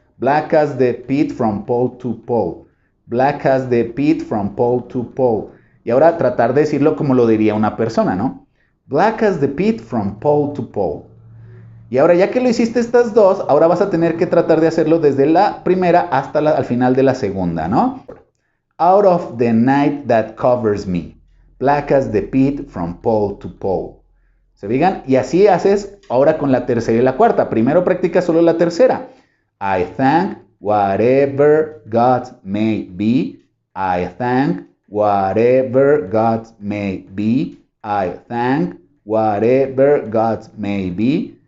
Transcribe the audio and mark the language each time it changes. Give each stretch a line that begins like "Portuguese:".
English: Black as the pit from pole to pole. Black as the pit from pole to pole.
Spanish: Y ahora tratar de decirlo como lo diría una persona, ¿no?
English: Black as the pit from pole to pole.
Spanish: Y ahora ya que lo hiciste estas dos, ahora vas a tener que tratar de hacerlo desde la primera hasta al final de la segunda, ¿no?
English: Out of the night that covers me, black as the pit from pole to pole.
Spanish: ¿Se fijan? Y así haces ahora con la tercera y la cuarta. Primero practica solo la tercera.
English: I thank whatever God may be. I thank whatever God may be. I thank whatever God may be.